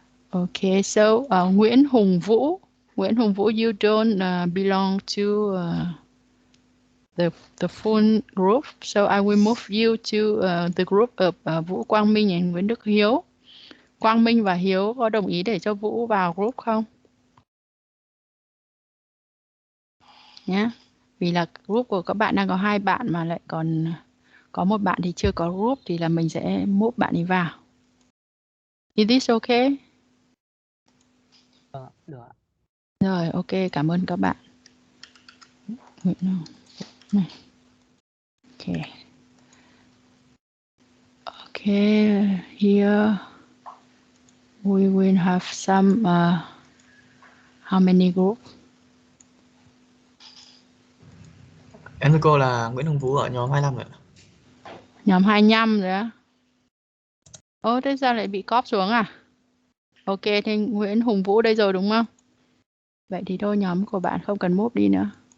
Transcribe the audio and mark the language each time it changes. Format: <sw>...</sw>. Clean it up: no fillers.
<en>Okay, so Nguyễn Hùng Vũ, you don't belong to the full group, so I will move you to the group of Vũ Quang Minh and Nguyễn Đức Hiếu.</en> <vi>Quang Minh và Hiếu có đồng ý để cho Vũ vào group không? Nhé, vì là group của các bạn đang có 2 bạn mà lại còn có một bạn thì chưa có group thì là mình sẽ move bạn ấy vào.</vi> <en>Is this okay?</en> <vi>Được ạ. Rồi, ok, cảm ơn các bạn.</vi> <en>Okay. Okay, here we will have some, how many group?</en> <vi>Em thưa cô là Nguyễn Hồng Vũ ở nhóm 25 ạ. Nhóm 25 rồi á. Ồ, thế sao lại bị cóp xuống à? Ok, thì Nguyễn Hùng Vũ đây rồi đúng không? Vậy thì thôi nhóm của bạn không cần move đi nữa.</vi>